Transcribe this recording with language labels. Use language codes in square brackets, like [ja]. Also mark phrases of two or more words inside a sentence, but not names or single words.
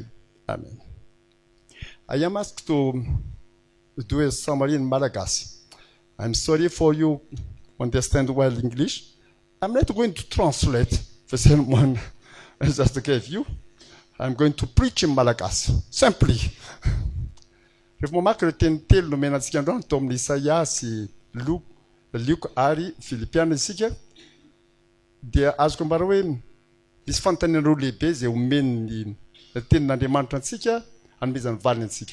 [en] Amen. I am asked to do a summary in Madagascar. I'm sorry for you understand well English. I'm not going to translate the sermon I just gave you. I'm going to preach in Malagasy, simply. [mg] Rehefa mamaky ireo teny telo nomenantsika androany tao amin'ny Isaia sy Luka ary Filipiana isika, dia azoko ambara hoe misy fanontaniana roa lehibe izay omeny ny tenin'Andriamanitra antsika hanomezany valiny antsika.